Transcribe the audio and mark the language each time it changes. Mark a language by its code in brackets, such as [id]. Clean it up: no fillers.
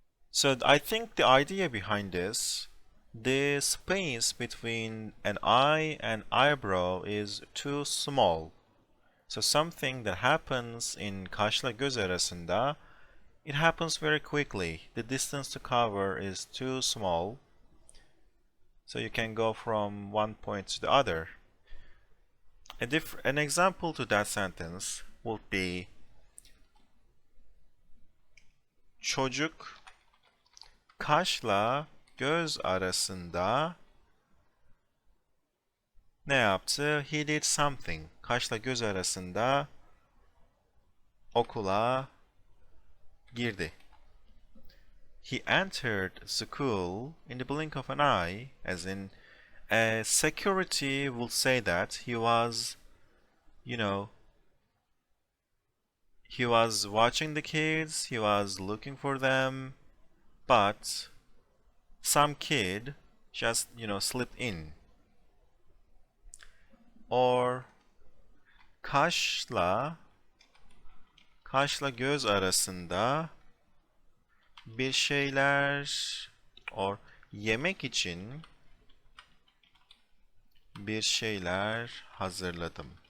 [en] So I think the idea behind this, the space between an eye and eyebrow is too small. So something that happens in [tr] kaşla göz arasında, [en] it happens very quickly. The distance to cover is too small. So you can go from one point to the other. An example to that sentence would be [tr] çocuk kaşla göz arasında ne yaptı? [en] He did something. [tr] Kaşla göz arasında okula girdi. [en] He entered school in the blink of an eye, as in security will say that he was, he was watching the kids, he was looking for them, but some kid just, slipped in. [tr] Or kaşla göz arasında bir şeyler or yemek için bir şeyler hazırladım.